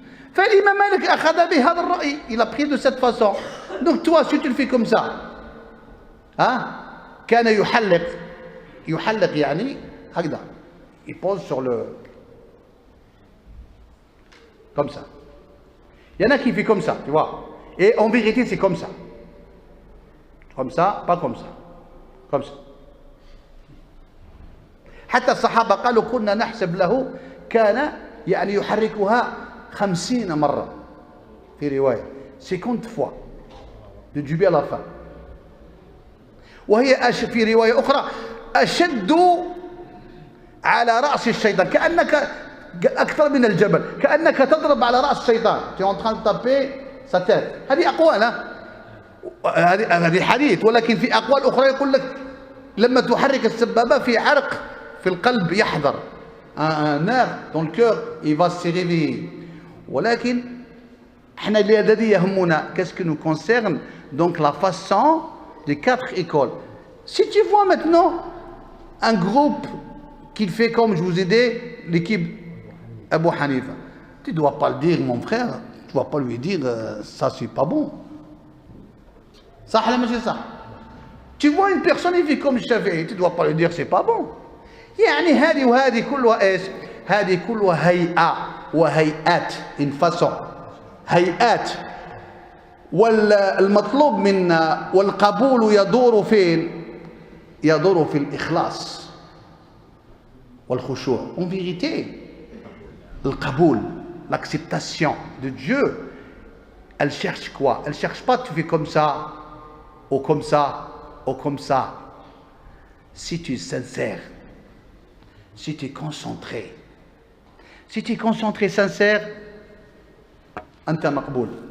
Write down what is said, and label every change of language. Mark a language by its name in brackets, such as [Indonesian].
[Arabic] فالإمام مالك أخذ بهذا الرأي. [French] Il a pris de cette façon. Donc toi si tu le fais comme ça [Arabic] كان يحلق يعني هكذا [French] il pose sur le comme ça. Il y en a qui fait comme ça tu vois et en vérité c'est comme ça pas comme ça comme ça. [Arabic] حتى الصحابة قالوا كنا نحسب له كان يعني يحركها 50 مرة في رواية [French] 50 fois du début à la fin. [Arabic] وهي في رواية أخرى أشد على رأس الشيطان كأنك أكثر من الجبل كأنك تضرب على رأس الشيطان. [French] tu es en train de taper sa tête. [Arabic] هذه أقوال هذه حديث ولكن في أقوال أخرى يقول لك لما تحرك السبابة في عرق في القلب يحضر [French] un nerf dans le cœur il va se réveiller. [Arabic] ولكن احنا الذي يهمنا [French] qu'est-ce qui nous concerne donc la façon des 4 écoles. Si tu vois maintenant un groupe qui fait comme je vous ai dit l'équipe Abu Hanifa, tu ne dois pas le dire mon frère, tu ne dois pas lui dire ça c'est pas bon. Ça c'est ça. Tu vois une personne qui fait comme Shafi'i, tu ne dois pas lui dire c'est pas bon. [Arabic] يعني هذه وهذه كلها ايش؟ هذه كلها هيئة وهيئات [French] une façon [Arabic] هيئات. والمطلوب منا والقبول يدور فين؟ يدور في الإخلاص والخشوع. [French] En vérité, le qaboul, l'acceptation de Dieu, elle cherche quoi? Elle cherche pas tu fais comme ça ou comme ça ou comme ça. Si tu es sincère, si tu es concentré, si tu es concentré, sincère, [Arabic] anta maqboul.